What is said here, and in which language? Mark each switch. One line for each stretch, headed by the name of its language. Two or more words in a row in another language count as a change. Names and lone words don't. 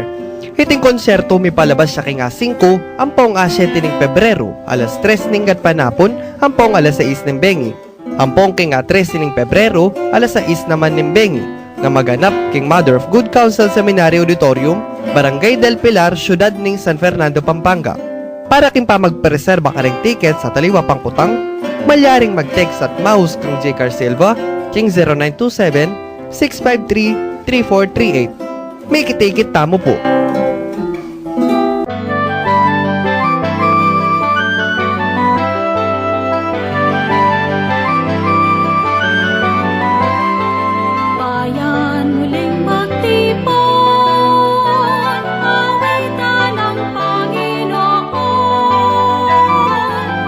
Pampanga: Hiting konserto mi palabas siya king 5, ampong 7 ning Pebrero, alas 3 ning gatpanapon, ampong alas 6 ning bengi. Ampong king 13 ning Pebrero, alas 6 naman ning bengi, na maganap king Mother of Good Counsel Seminary Auditorium, Barangay del Pilar, Syudad ning San Fernando, Pampanga. Para king pa magpreserba ka ring ticket sa Taliwa Pangkutang, malyaring mag-text at mouse kang J. Car Silva, king 0927-653-3438. May kitikit tamo po.
Filipino: Bayan muling magtipon, awitan ang Panginoon.